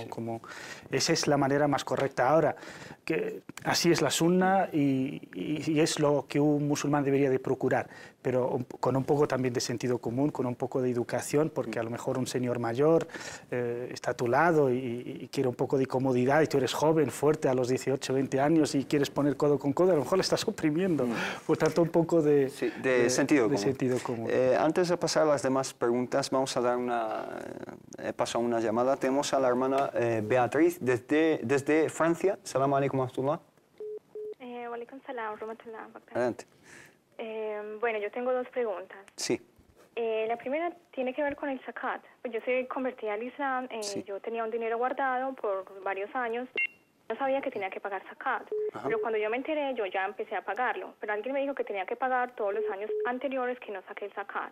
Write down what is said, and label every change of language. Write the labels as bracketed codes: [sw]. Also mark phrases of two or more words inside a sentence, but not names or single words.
[es] Esa es la manera más correcta. Ahora, que así es la sunna y es lo que un musulmán debería de procurar, pero con un poco también de sentido común, con un poco de educación, porque a lo mejor un señor mayor está a tu lado y quiere un poco de comodidad y tú eres joven, fuerte, a los 18, 20 años y quieres poner codo con codo, a lo mejor le estás oprimiendo. Por tanto, un poco de sentido común. sentido común. Antes de pasar a las demás preguntas, vamos a dar paso a una llamada. Tenemos a la hermana Beatriz desde Francia. [ar] سلام عليكم ورحمة الله. وعليكم سلام، رحمة الله. [es] Adelante. Bueno, yo tengo dos preguntas. Sí. La primera tiene que ver con el zakat. Pues yo soy convertida al Islam, yo tenía un dinero guardado por varios años, no sabía que tenía que pagar zakat. Pero cuando yo me enteré, yo ya empecé a pagarlo. Pero alguien me dijo que tenía que pagar todos los años anteriores que no saqué el zakat.